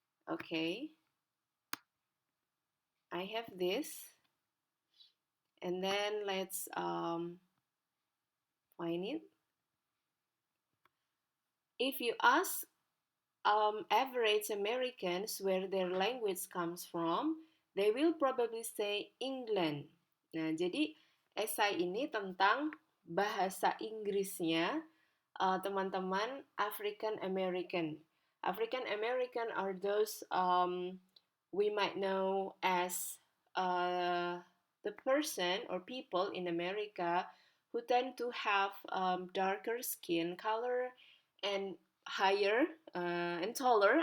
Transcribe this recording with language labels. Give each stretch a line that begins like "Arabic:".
English: Okay, I have this, and then let's find it. If you ask average Americans where their language comes from, they will probably say England.
Indonesian: Nah, jadi esai ini tentang bahasa Inggrisnya teman-teman African American.
English: African American are those we might know as the person or people in America who tend to have darker skin color and higher and taller.